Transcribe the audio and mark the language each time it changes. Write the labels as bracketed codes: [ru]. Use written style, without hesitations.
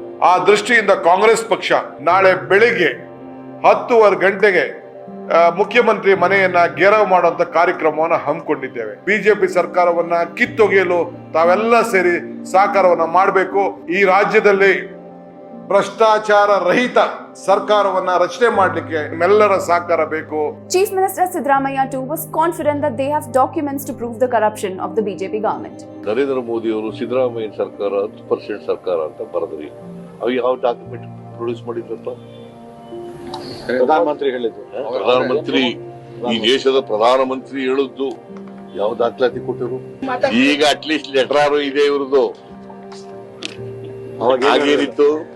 [kn] ಆ ದೃಷ್ಟಿಯಿಂದ ಕಾಂಗ್ರೆಸ್ ಪಕ್ಷ ನಾಳೆ ಬೆಳಿಗ್ಗೆ 10:30 ಗಂಟೆಗೆ ಮುಖ್ಯಮಂತ್ರಿ ಮನೆಯನ್ನ ಘೇರಾವ್ ಮಾಡುವಂತ ಕಾರ್ಯಕ್ರಮವನ್ನ ಹಮ್ಮಿಕೊಂಡಿದ್ದೇವೆ. ಬಿಜೆಪಿ ಸರ್ಕಾರವನ್ನ ಕಿತ್ತೊಗೆಯಲು ತಾವೆಲ್ಲ ಸೇರಿ ಸಹಕಾರವನ್ನ ಮಾಡಬೇಕು. ಈ ರಾಜ್ಯದಲ್ಲಿ ಭ್ರಷ್ಟಾಚಾರ ರಹಿತ ಸರ್ಕಾರವನ್ನ ರಚನೆ ಮಾಡಲಿಕ್ಕೆ ನಿಮ್ಮೆಲ್ಲರ ಸಹಕಾರ ಬೇಕು. [en] Chief Minister Siddaramaiah too was confident that they have documents to prove the corruption of the BJP government. [kn] Narendra Modi ಅವರು ಸಿದ್ದರಾಮಯ್ಯ ಸರ್ಕಾರ 10% ಸರ್ಕಾರ ಅಂತ ಬರೆದ್ರಿ. ಅವು ಯಾವ ಡಾಕ್ಯುಮೆಂಟ್ ಪ್ರೊಡ್ಯೂಸ್ ಮಾಡಿದ್ರಪ್ಪ? ಪ್ರಧಾನಮಂತ್ರಿ ಹೇಳಿದ್ರು. ಪ್ರಧಾನಮಂತ್ರಿ, ಈ ದೇಶದ ಪ್ರಧಾನಮಂತ್ರಿ ಹೇಳಿದ್ದು ಯಾವ ದಾಖಲಾತಿ ಕೊಟ್ಟರು? ಈಗ ಅಟ್ಲೀಸ್ಟ್ ಲೆಟರ್ ಇದೆ ಇವ್ರದ್ದು. ಹಾಗೇನಿತ್ತು?